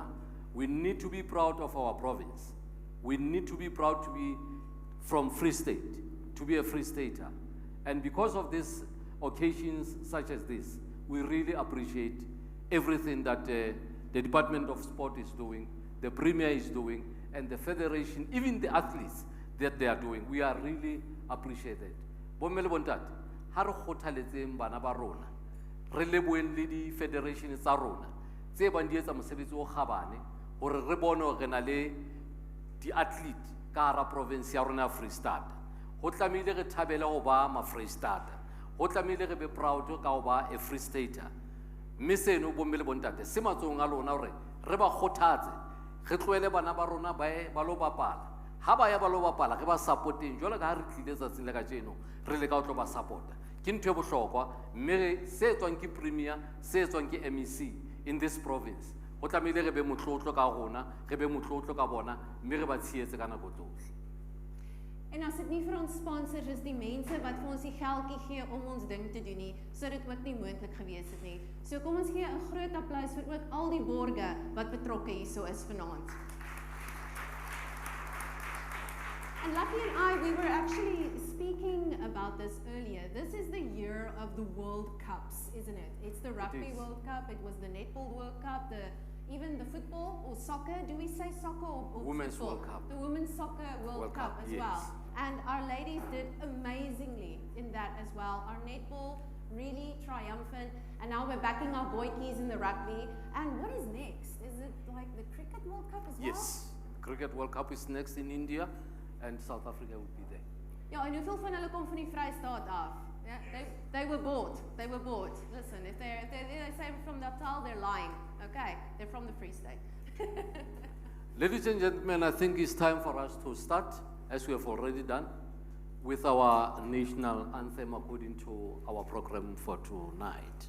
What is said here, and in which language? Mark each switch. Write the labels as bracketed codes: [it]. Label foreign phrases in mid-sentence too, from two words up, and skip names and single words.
[en] We need to be proud of our province. We need to be proud to be from Free State, to be a Free Stater. And because of these occasions such as this, we really appreciate everything that the Department of Sport is doing, the Premier is doing, and the Federation, even the athletes that they are doing. We are really appreciated. [st] Bommele bontate, ha re kgothaletseng bana ba rona, re leboheng le di federation tsa rona tse bang di etsa mosebetsi o kgabane hore re bone hore re na le di-athlete ka hara province ya rona ya Freistata. Ho tlamehile re thabele ho ba ma-Freistata. Ho tlamehile re be proud ka ho ba a Free Stater. Mme seno bomme le bontate se matsohong a lona hore re ba kgothatse, re tlohele bana ba rona ba lo bapala. Ha ba ya ba lo bapala re ba supporteng jwalo ka ha re tlile tsatsing le kajeno re le ka ho tlo ba supporta. Ke ntho e bohlokwa mme se etswang ke premier, se etswang ke MEC [en] in this province. [st] Ho tlamehile re be motlotlo ka rona, re be motlotlo ka bona, mme re ba tshehetse ka nako tsohle. [af] En as dit nie vir ons sponsors is die mense wat vir ons die geldjie gee om ons ding te doen nie, sou dit ook nie moontlik gewees het nie. So kom ons gee 'n groot applous vir ook al die borge wat betrokke hierso is vanaand. [en] And Lucky and I, we were actually speaking about this earlier. This is the year of the World Cups, isn't it? It's the Rugby World Cup, it was the Netball World Cup, even the football or soccer. Do we say soccer or Women's football? World Cup. The Women's Soccer World Cup as yes. well. And our ladies did amazingly in that as well. Our netball really triumphant. And now we're backing our boykies in the rugby. And what is next? Is it like the Cricket World Cup as well? Yes, Cricket World Cup is next in India and South Africa will be there. [af] Ja, en hoeveel van hulle kom van die Vrystaat af? [en] Yeah, they were bought. They were bought. Listen, if they say from Natal, they're lying. Okay, they're from the Free State. Ladies and gentlemen, I think it's time for us to start, as we have already done, with our national anthem according to our program for tonight.